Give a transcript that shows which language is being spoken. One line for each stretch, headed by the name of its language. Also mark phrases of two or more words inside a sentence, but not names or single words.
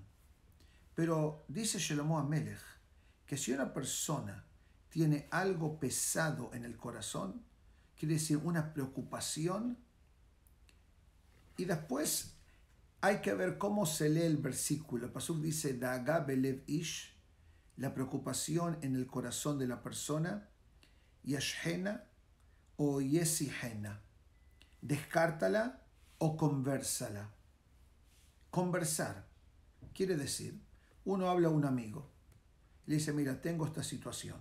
Spanish: Pero dice Shlomo HaMelech que si una persona tiene algo pesado en el corazón, quiere decir una preocupación, y después hay que ver cómo se lee el versículo. El pasuk dice,
Hebrew: דאגה בלב איש,
Spanish: la preocupación en el corazón de la persona, Yashhena o Yesihena, descártala o conversala. Conversar quiere decir, uno habla a un amigo, le dice, mira, tengo esta situación.